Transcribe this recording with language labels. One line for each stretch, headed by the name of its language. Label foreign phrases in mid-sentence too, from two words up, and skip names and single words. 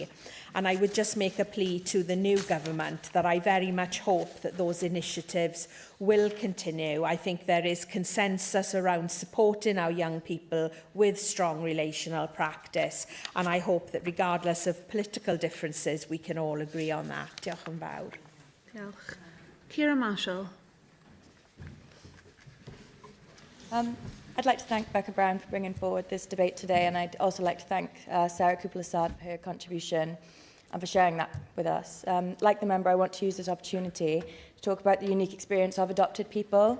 English: And I would just make a plea to the new government that I very much hope that those initiatives will continue. I think there is consensus around supporting our young people with strong relational practice, and I hope that regardless of political differences, we can all agree on that.
Welsh: Diolch yn fawr. Diolch. Ciara Marshall.
English: I'd like to thank Becca Brown for bringing forward this debate today, and I'd also like to thank Sarah Cooper-Lassard for her contribution and for sharing that with us. Like the member, I want to use this opportunity to talk about the unique experience of adopted people.